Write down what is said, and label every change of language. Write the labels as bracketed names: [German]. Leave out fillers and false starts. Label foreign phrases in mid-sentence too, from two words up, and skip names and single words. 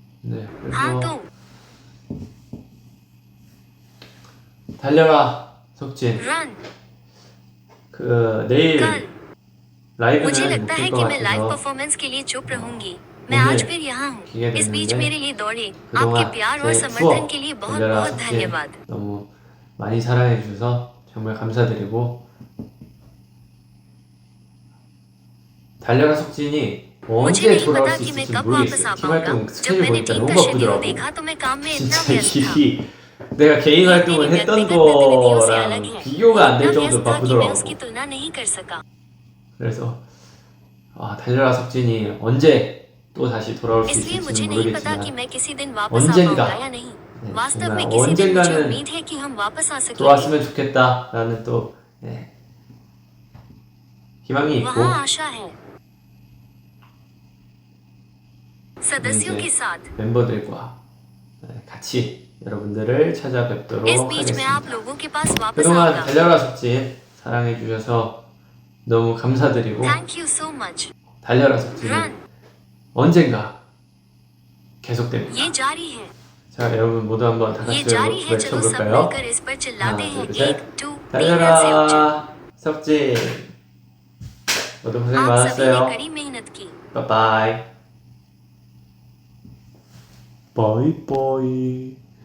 [Korean] 네, [Hindi] हाँ [Korean] 그래서 [Hindi] तो [Korean] 달려라 석진. [Hindi] रन [Korean] 그 내일 [Hindi] कल [Korean] 라이브는 [Hindi] मुझे [Korean] 못 [Hindi] लगता [Korean] 뛸 [Hindi] है [Korean] 것 [Hindi] कि मैं लाइव [Korean] 같아서 [Hindi] परफॉर्मेंस के लिए चुप रहूंगी मैं आज फिर [Korean] 오늘 [Hindi] यहाँ हूँ [Korean] 뛰게 [Hindi] इस बीच मेरे [Korean] 됐는데 [Hindi] लिए दौड़े आपके [Korean] 그동안 [Hindi] प्यार और [Korean] 제 [Hindi] समर्थन के [Korean] 투어 [Hindi] लिए बहुत [Korean] 달려라 [Hindi] बहुत [Korean] 석진 [Hindi] धन्यवाद [Korean] 너무 많이 사랑해 주셔서 정말 감사드리고 달려라 석진이 [Hindi] मुझे [Korean] 언제 [Hindi] नहीं [Korean] 돌아올 [Hindi] पता [Korean] 수 [Hindi] कि मैं [Korean] 있을지 [Hindi] कब वापस [Korean] 모르겠어요. [Hindi] आ [Korean] 팀 [Hindi] पाऊंगा [Korean] 활동 [Hindi] जब [Korean] 스케줄 [Hindi] मैंने [Korean] 보니까 [Hindi] टीम [Korean] 너무 [Hindi] का शेड्यूल [Korean] 바쁘더라고. [Hindi] देखा तो मैं काम में इतना [Korean] 진짜 [Hindi] व्यस्त था [Korean] 일이 내가 개인 [Hindi] ये मेरी [Korean] 활동을 했던 [Hindi] व्यक्तिगत गतिविधियों से अलग [Korean] 거랑 [Hindi] है [Korean] 비교가 [Hindi] वो [Korean] 안 될 [Hindi] इतना [Korean] 정도로 [Hindi] व्यस्त था कि मैं उसकी [Korean] 바쁘더라고. [Hindi] तुलना नहीं कर सका [Korean] 그래서 달려라 석진이 언제 또 다시 돌아올 수 [Hindi] इसलिए [Korean] 있을지는 [Hindi] मुझे नहीं पता कि [Korean] 모르겠지만 [Hindi] मैं किसी दिन वापस आ पाऊंगा या [Korean] 언젠가 [Hindi] नहीं [Korean] 네, [Hindi] वास्तव [Korean] 정말 [Hindi] में किसी दिन मुझे [Korean] 언젠가는 [Hindi] उम्मीद है कि हम वापस आ सकेंगे [Korean] 돌아왔으면 좋겠다라는 또 희망이 있고 [Hindi] वहाँ आशा है सदस्यों के [Korean] 이제 [Hindi] साथ [Korean] 멤버들과 같이 여러분들을 [Hindi] इस [Korean] 찾아뵙도록 [Hindi] बीच मैं आप [Korean] 하겠습니다. [Hindi] लोगों के पास वापस [Korean] 그동안 [Hindi] आऊंगा [Korean] 달려라 석진 사랑해 주셔서 너무 감사드리고 [English] thank you so much [Korean] 달려라 석진은 [Hindi] रन [Korean] 언젠가 계속됩니다. [Hindi] ये जारी है [Korean] 자 여러분 모두 한번 다 [Hindi] ये [Korean] 같이 [Hindi] जारी है चलो सब [Korean] 외쳐볼까요? [Hindi] मिलकर इस पर चिल्लाते [Korean] 하나 [Hindi] हैं [Korean] 둘 [Hindi] 1, [Korean] 셋 [Hindi] 2, 3 [Korean] 달려라 석진 모두 고생 [Hindi] आप सभी ने [Korean] 많았어요. [Hindi] कड़ी मेहनत की [Korean] 빠이빠이 바이바이